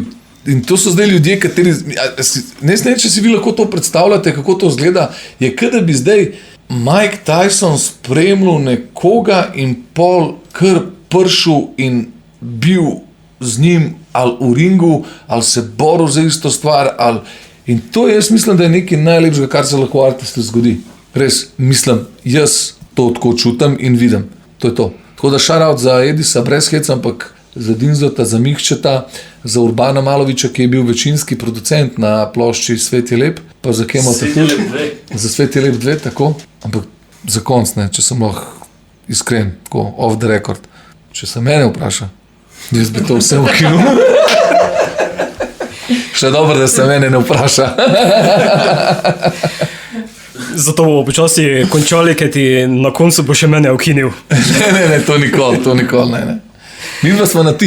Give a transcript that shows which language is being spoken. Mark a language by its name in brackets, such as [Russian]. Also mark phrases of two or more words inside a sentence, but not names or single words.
[Slovenian] In to so zdaj ljudje, kateri, ne znam, če si vi lahko to predstavljate, kako to izgleda, je kada bi zdaj Mike Tyson spremljal nekoga in pol kar pršel in bil z njim ali v ringu, ali se boril za isto stvar, ali. In to jaz mislim, da je nekaj najlepšega, kar se lahko artistu zgodi. Res, mislim, jaz to tako čutim in vidim. To je to. Tako da [English] shout out [Slovenian] za Edisa, brez heca, ampak za Dinzota, za Mihčeta, za Urbana Maloviča, ki je bil večinski producent na plošči Svet je lep, pa za Kemota tudi. Za Svet je lep 2, tako. Ampak za konc, ne, če sem lahko iskren, tako [English] off the record. [Slovenian] Če se mene vpraša, jaz bi to vse ukinul. Še dobro, da se mene ne vpraša. Zato bomo počasi končali, ker ti na koncu bo še mene ukinil. Ne, to nikoli, ne. Mi pa smo na ti.